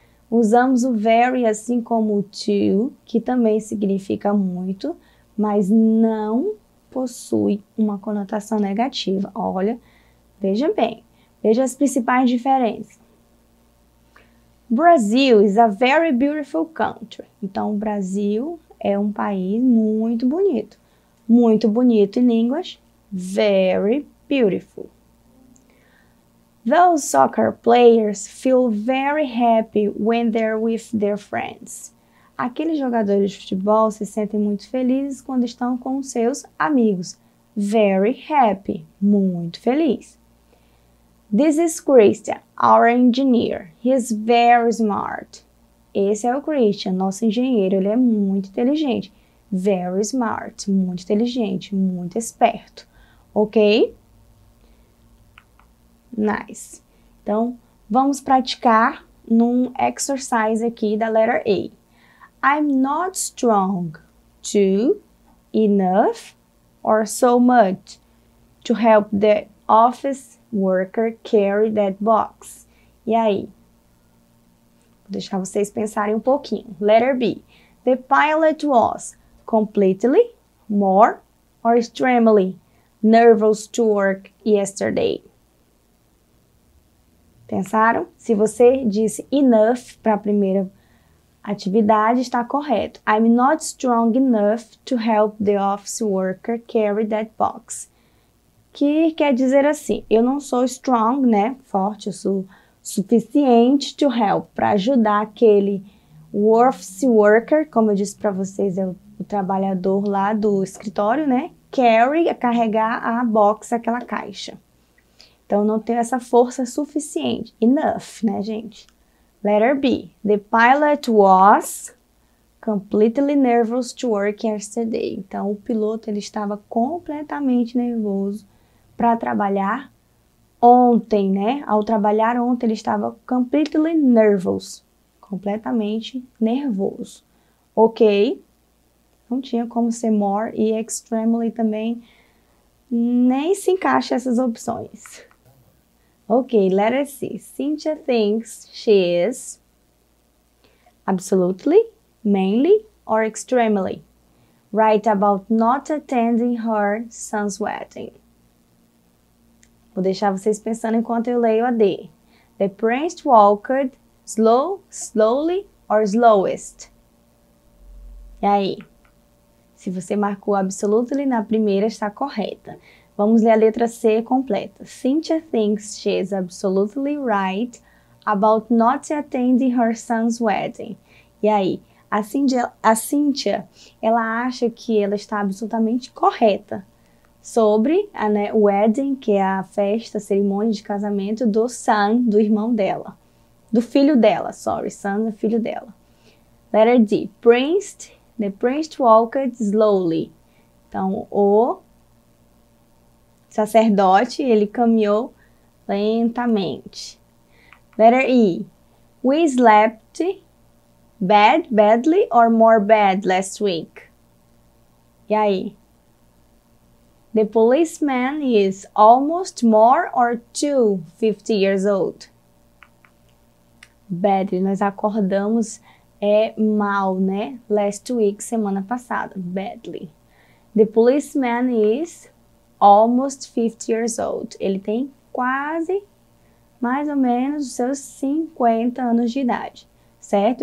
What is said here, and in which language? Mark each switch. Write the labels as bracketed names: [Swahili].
[Portuguese] Usamos o very assim como o to, que também significa muito, mas não possui uma conotação negativa. Olha, veja bem, veja as principais diferenças. [English] Brazil is a very beautiful country. [Portuguese] Então, o Brasil é um país muito bonito. Muito bonito em inglês, [English] very beautiful. Those soccer players feel very happy when they're with their friends. [Portuguese] Aqueles jogadores de futebol se sentem muito felizes quando estão com seus amigos. [English] Very happy, [Portuguese] muito feliz. [English] This is Christian, our engineer. He is very smart. [Portuguese] Esse é o Christian, nosso engenheiro, ele é muito inteligente. [English] Very smart, [Portuguese] muito inteligente, muito esperto. Ok? Nice. Então, vamos praticar num exercise aqui da letter A. [English] I'm not strong to, enough, or so much to help the office worker carry that box. [Portuguese] E aí? Vou deixar vocês pensarem um pouquinho. [English] Letter B. The pilot was completely, more, or extremely nervous to work yesterday. [Portuguese] Pensaram? Se você disse enough para a primeira atividade, está correto. [English] I'm not strong enough to help the office worker carry that box. [Portuguese] Que quer dizer assim, eu não sou strong, né? Forte, eu sou suficiente [English] to help, [Portuguese] para ajudar aquele office worker, como eu disse para vocês, é o trabalhador lá do escritório, né? Carry, carregar a box, aquela caixa. Então, não tenho essa força suficiente. Enough, né, gente? Letter B. [English] The pilot was completely nervous to work yesterday. [Portuguese] Então, o piloto ele estava completamente nervoso para trabalhar ontem, né? Ao trabalhar ontem, ele estava [English] completely nervous. [Portuguese] Completamente nervoso. Ok? Não tinha como ser more e extremely também. Nem se encaixa essas opções. [English] Ok, letter C. Cynthia thinks she is absolutely, mainly, or extremely right about not attending her son's wedding. [Portuguese] Vou deixar vocês pensando enquanto eu leio a D. [English] The prince walked slowly, or slowest. [Portuguese] E aí? Se você marcou absolutely na primeira, está correta. Vamos ler a letra C completa. [English] Cynthia thinks she is absolutely right about not attending her son's wedding. [Portuguese] E aí, a Cynthia, ela acha que ela está absolutamente correta sobre a wedding, que é a festa, a cerimônia de casamento do son, do irmão dela. Do filho dela, sorry, son é filho dela. [English] Letter D. The prince walked slowly. [Portuguese] Então, o sacerdote, ele caminhou lentamente. [English] Letter E. We slept badly or more bad last week. [Portuguese] E aí? [English] The policeman is almost more or too 50 years old. [Portuguese] Badly, nós acordamos mal, né? [English] Last week, semana passada. Badly. The policeman is almost 50 years old. [Portuguese] Ele tem quase mais ou menos os seus 50 anos de idade, certo?